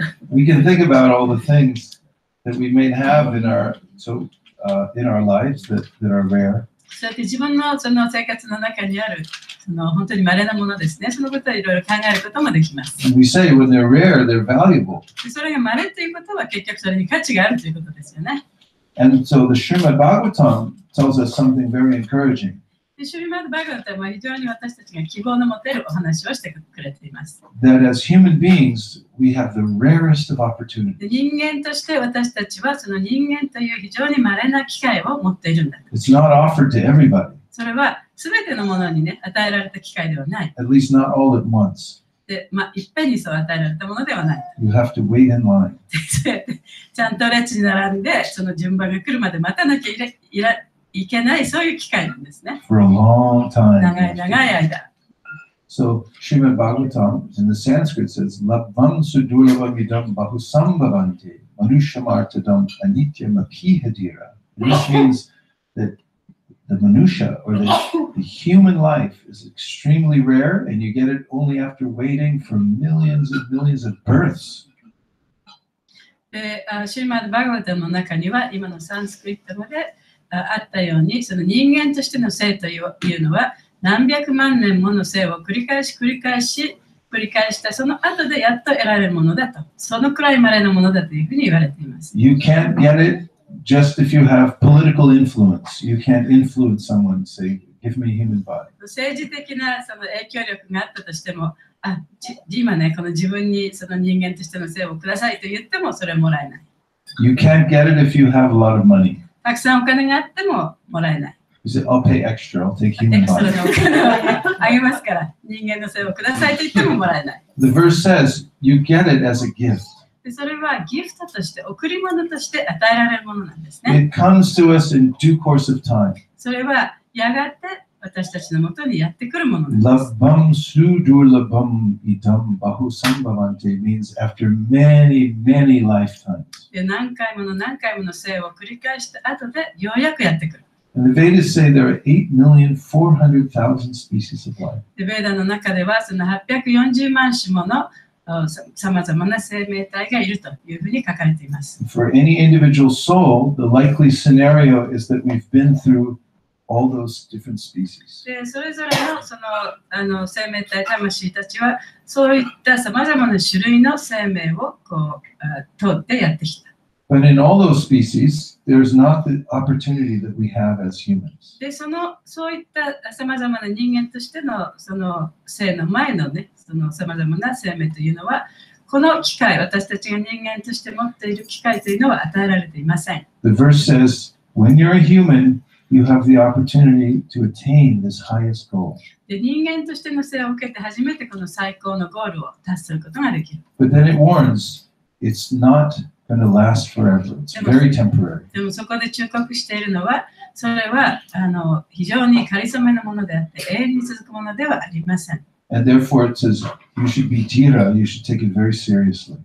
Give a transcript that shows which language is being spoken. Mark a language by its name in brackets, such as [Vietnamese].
[English] We can think about all the things that we may have in our lives that are rare. [Japanese] そうやって自分のその生活の中にあるその本当に稀なものですね。そのことをいろいろ考えることもできます。 [English] And we say when they're rare, they're valuable. [Japanese] でそれが稀ということは結局それに価値があるということですよね。 [English] And so the Srimad Bhagavatam tells us something very encouraging. [Japanese] でシュリマッド・バガバタムは非常に私たちが希望の持てるお話をしてくれています。 [English] That as human beings, we have the rarest of opportunities. [Japanese] で人間として私たちはその人間という非常に稀な機会を持っているんだ。 [English] It's not offered to everybody, [Japanese] それは全てのものにね、与えられた機会ではない。 [English] at least not all at once. [Japanese] で、いっぺんにそう与えられたものではない。 [English] You have to wait in line. [Japanese] そうやってちゃんと列に並んで、その順番が来るまで待たなきゃいけない、そういう機会なんですね。 [English] For a long time. [Japanese] 長い間。 [English] So Srimad Bhagavatam in the Sanskrit says, [Sanskrit] Labvam sudurvamidam bahusambhavante manushamartadam anityam apihadira. [English] This means that the manusha or the human life is extremely rare and you get it only after waiting for millions of births. [Japanese] で、シュリマッド・バガバタムの中には今のサンスクリットまであったように、その人間としての生というのは何百万年もの生を繰り返したその後でやっと得られるものだと、そのくらい稀なものだというふうに言われています。 [English] You can't get it just if you have political influence. You can't influence someone and say, give me a human body. [Japanese] 政治的なその影響力があったとしても、今ね、この自分にその人間としての生をくださいと言ってもそれはもらえない。 [English] You can't get it if you have a lot of money. [Japanese] たくさんお金があってももらえない。 [English] He said, I'll pay extra, I'll take [Japanese] エ [English] human [Japanese] クストラ [English] body. [Japanese] のお金をあげますから、人間の性をくださいと言ってももらえない。 [English] The verse says, you get it as a gift. [Japanese] でそれはギフトとして、贈り物として与えられるものなんですね。 [English] It comes to us in due course of time. [Japanese] それはやがて私たちのもとにやってくるものなんです。 [Sanskrit] Labham sudurlabham idam bahusambhavante [English] means after many, many lifetimes. [Japanese] で何回もの生を繰り返した後でようやくやってくる。 [English] And the Vedas say there are 8,400,000 species of life. [Japanese] でベーダの中ではその840万種ものさまざまな生命体がいるというふうに書かれています。 [English] For any individual soul, the likely scenario is that we've been through all those different species. [Japanese] でそれぞれのその生命体、魂たちはそういったさまざまな種類の生命をこう通ってやってきた。 [English] But in all those species, there's not the opportunity that we have as humans. [Japanese] でそういったさまざまな人間としてのその生の前のね、そのさまざまな生命というのは、この機会、私たちが人間として持っている機会というのは与えられていません。 [English] The verse says, when you're a human, you have the opportunity to attain this highest goal. [Japanese] で人間としての生を受けて初めてこの最高のゴールを達成することができる。 [English] But then it warns, it's not going to last forever. It's very temporary. [Japanese] でもそこで忠告しているのは、それは非常にかりそめのものであって、永遠に続くものではありません。 [English] And therefore it says, you should be jira, you should take it very seriously.